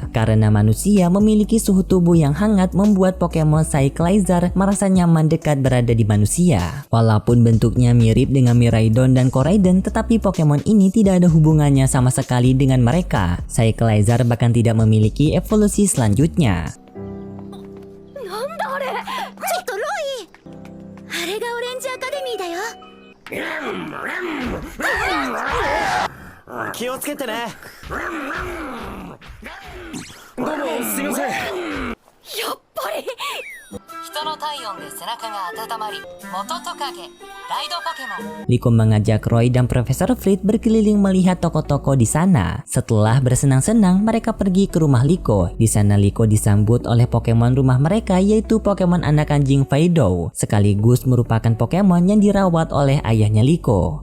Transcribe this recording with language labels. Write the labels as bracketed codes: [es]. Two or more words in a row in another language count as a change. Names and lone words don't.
[id] Karena manusia memiliki suhu tubuh yang hangat, membuat Pokemon Cyclizar merasa nyaman dekat berada di manusia. Walaupun bentuknya mirip dengan Miraidon dan Koraidon, tetapi Pokemon ini tidak ada hubungannya sama sekali dengan mereka. Cyclizar bahkan tidak memiliki evolusi selanjutnya. [ja] ちょっとロイ、あれがオレンジアカデミーだよ。気をつけてね。どうもすみません。やっぱり。人の体温で背中が温まり、元トカゲ、ライドポケモン。 [id] Liko mengajak Roy dan Profesor Frit berkeliling melihat toko-toko di sana. Setelah bersenang-senang, mereka pergi ke rumah Liko. Di sana Liko disambut oleh Pokemon rumah mereka, yaitu Pokemon anak anjing Fidough, sekaligus merupakan Pokemon yang dirawat oleh ayahnya Liko.